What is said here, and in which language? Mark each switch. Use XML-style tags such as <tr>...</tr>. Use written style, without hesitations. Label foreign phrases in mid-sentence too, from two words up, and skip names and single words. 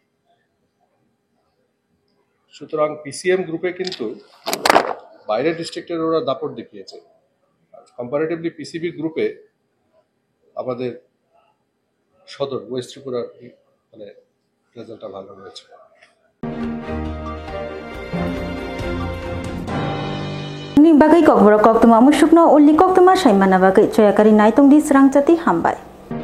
<bn>সুতরাং পিসিএম গ্রুপে কিন্তু বাইরের ডিস্ট্রিক্টের ওরা দাপট দেখিয়েছে, কম্পারেটিভলি পিসিবি গ্রুপে আমাদের সদর ওয়েস্ট ত্রিপুরার মানে রেজাল্টটা ভালো হয়েছে।</bn> <trp>Ni bagai kok borok kok tuma musukno uli kok tuma saimana bagai coyakari naitung di serang jati hambai.</trp>